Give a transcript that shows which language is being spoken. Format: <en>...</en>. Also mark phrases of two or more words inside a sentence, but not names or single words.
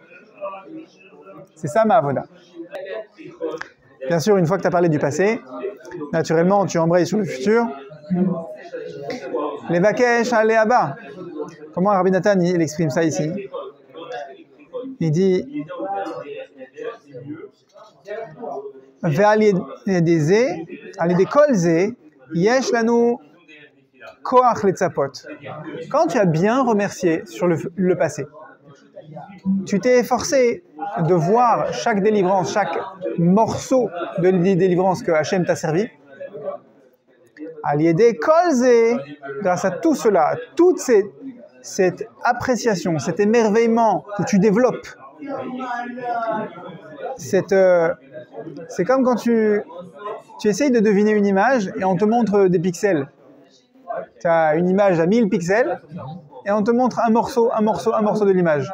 <fr>C'est ça ma avoda. Bien sûr, une fois que tu as parlé du passé, naturellement, tu embrayes sur le futur. Les vakesh allez à bas. Comment Rabbi Nathan il exprime ça ici? Il dit</fr> <he>ועל ידי כל זה יש לנו כוח לצפות.</he> <fr>Quand tu as bien remercié sur le passé, tu t'es efforcé de voir chaque délivrance, chaque morceau de délivrance que Hachem t'a servi.</fr> <he>על ידי כל זה,</he> <fr>grâce à tout cela, toute cette appréciation, cet émerveillement que tu développes C'est comme quand tu essayes de deviner une image et on te montre des pixels. Tu as une image à 1000 pixels et on te montre un morceau de l'image.</fr>